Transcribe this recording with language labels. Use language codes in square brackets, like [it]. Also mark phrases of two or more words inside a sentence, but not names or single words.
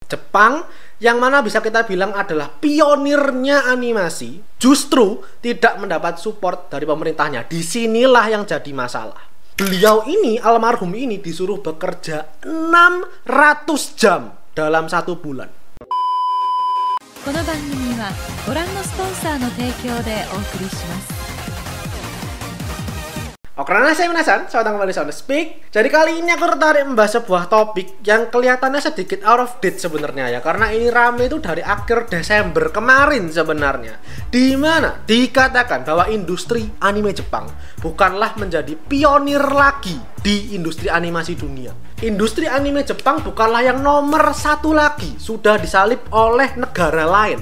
[id] Jepang yang mana bisa kita bilang adalah pionirnya animasi justru tidak mendapat support dari pemerintahnya. Disinilah yang jadi masalah. Beliau ini, almarhum ini, disuruh bekerja 600 jam dalam 1 bulan. [ja] この番組はご覧のスポンサーの提供でお送りします。 [id] Oke, karena saya penasaran, selamat datang kembali di Sound Speak. Jadi kali ini aku tertarik membahas sebuah topik yang kelihatannya sedikit [en] out of date [id] sebenarnya ya, karena ini rame itu dari akhir Desember kemarin sebenarnya, di mana dikatakan bahwa industri anime Jepang bukanlah menjadi pionir lagi di industri animasi dunia. Industri anime Jepang bukanlah yang nomor 1 lagi, sudah disalip oleh negara lain.